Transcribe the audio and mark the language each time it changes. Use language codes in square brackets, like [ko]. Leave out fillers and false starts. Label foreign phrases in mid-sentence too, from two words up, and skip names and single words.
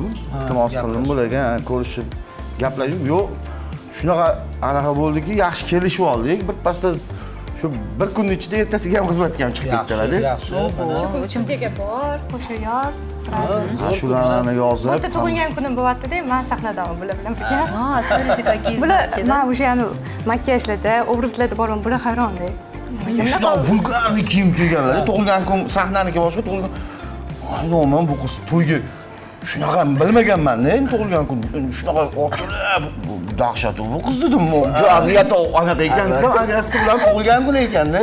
[uz] Iltimos qildim bularga, ko'rishib gaplashib, yo'q, shunaqa anaqa bo'ldiki, yaxshi kelishib oldik. Bir pasda shu bir kun ichida ertasiga ham xizmatga ham chiqib ketdilar-da. Yaxshi. Uchimchaga bor, qo'shiq yoz, sразу. Ashulani yozib. O'ta tug'ilgan kunim bo'lyapti-da, men sahnadaman bular bilan birga. [ru] Смотрите, какие [uz] Bular [ru] знаки, [uz] men o'sha makiyajlarda, obrazlarda borman, bular hayron-da. Shunaqa vulgar kiyim kiyganlar. Tug'ilgan kun sahnaniki boshqa, tug'ilgan. Aynoman bu qiz to'yga shunaqa bilmaganman-da, endi tug'ilgan kun shunaqa ochilib, dahshat bu qiz dedim, niyati anaqa ekan desam, agasi bilan tug'ilgan kun ekan-da.